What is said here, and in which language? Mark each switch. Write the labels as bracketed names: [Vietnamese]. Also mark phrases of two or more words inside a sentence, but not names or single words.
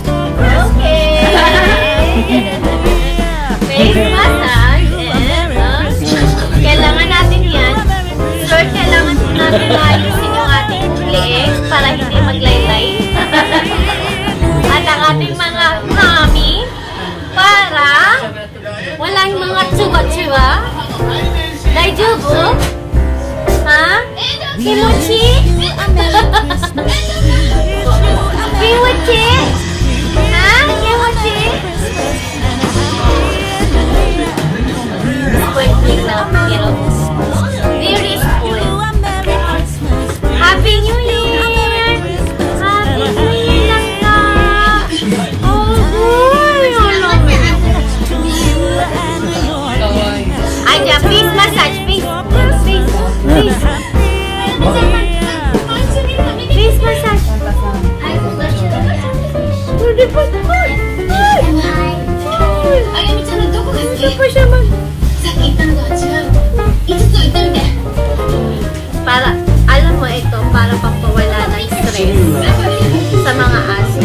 [English] Okay. Face massage. [Filipino] Kailangan natin yan. First, kailangan natin ayusin yung ating leeg para hindi maglaylay. At ang ating mga mami para walang mga tsuba-tsuba. [Japanese] 大丈夫？は? 気持ち？気持ち? は？気持ち? [Filipino] Spoiling na, pero [English] very spoiled. Happy New Year! Happy New Year lang ka! Aja, please massage, please. Please massage. [Filipino] Para, alam mo ito, para pampawala ng stress sa mga aso.